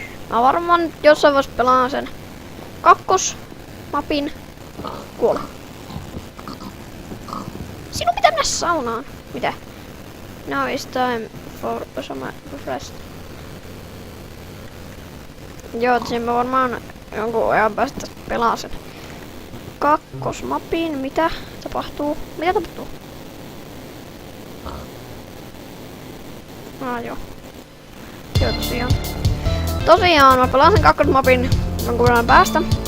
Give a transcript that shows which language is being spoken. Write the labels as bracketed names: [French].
[Finnish] Mä varmaan jossain vaiheessa pelaan sen kakkosmapin. Kuole. Sinun pitää mennä saunaan. Mitä? [English] Now is time for some rest. [Finnish] Joo, tosin mä varmaan jonkun ajan päästä pelaan sen kakkosmapin. Mitä tapahtuu? Mitä tapahtuu? Joo. Joo, tosiaan mä pelaan sen kakkosmapin jonkun ajan päästä.